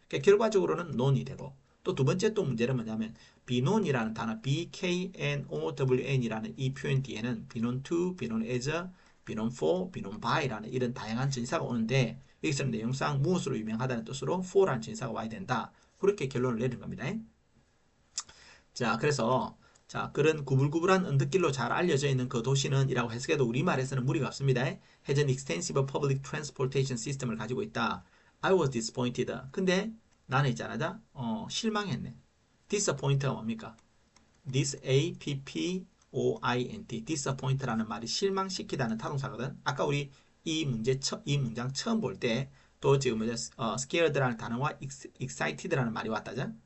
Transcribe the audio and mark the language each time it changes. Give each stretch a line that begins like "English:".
Korean: 그러니까 결과적으로는 known이 되고 또 두 번째 또 문제는 뭐냐면
English: be known이라는 단어 BKNOWN이라는 이 표현 뒤에는 be known to, be known as, be known for, be known by
Korean: 라는 이런 다양한 전사가 오는데 여기서는 내용상 무엇으로 유명하다는 뜻으로 for라는 전사가 와야 된다. 그렇게 결론을 내린 겁니다. 자, 그래서 자, 그런 구불구불한 언덕길로 잘 알려져 있는 그 도시는 이라고 해석해도 우리말에서는 무리가 없습니다.
English: has an extensive public transportation system을
Korean: 가지고 있다.
English: I was disappointed.
Korean: 근데 나는 있잖아. 실망했네. disappoint가 뭡니까?
English: disappoint.
Korean: disappoint라는 말이 실망시키다는 타동사거든. 아까 우리 이 문장 처음 볼 때 또 지금 scared라는 단어와 excited라는 말이 왔다죠.